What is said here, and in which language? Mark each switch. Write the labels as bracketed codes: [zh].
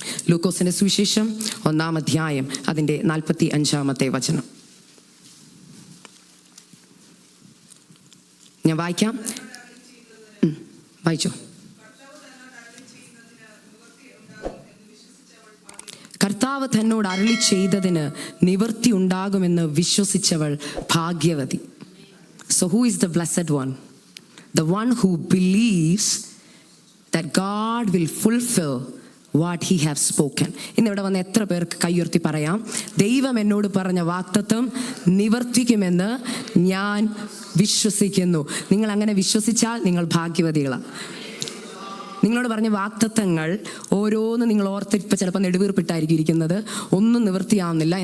[ml] ലൂക്കോസിൻ്റെ സുവിശേഷം 1-ാം അധ്യായം അതിൻ്റെ 45-ാമത്തെ വചനം ഞാൻ വായിക്കാം. വായിച്ചോ. കർത്താവ് തന്നോട് അരുളി ചെയ്തതിന് നിവൃത്തി ഉണ്ടാകുമെന്ന് വിശ്വസിച്ചവൾ ഭാഗ്യവതി. [en] So who is the blessed one? The one who believes that God will fulfill what he has spoken. [ml] ഇന്നിവിടെ വന്ന് എത്ര പേർക്ക് കൈയുയർത്തി പറയാം, ദൈവം എന്നോട് പറഞ്ഞ വാഗ്ദത്തം നിവർത്തിക്കുമെന്ന് ഞാൻ വിശ്വസിക്കുന്നു. നിങ്ങൾ അങ്ങനെ വിശ്വസിച്ചാൽ നിങ്ങൾ ഭാഗ്യവതികളാണ്. നിങ്ങളോട് പറഞ്ഞ വാഗ്ദത്തങ്ങൾ ഓരോന്ന് നിങ്ങൾ ഓർത്തിപ്പോൾ ചിലപ്പോൾ നെടുവീർപ്പിട്ടായിരിക്കും ഇരിക്കുന്നത്, ഒന്നും നിവൃത്തിയാവുന്നില്ല.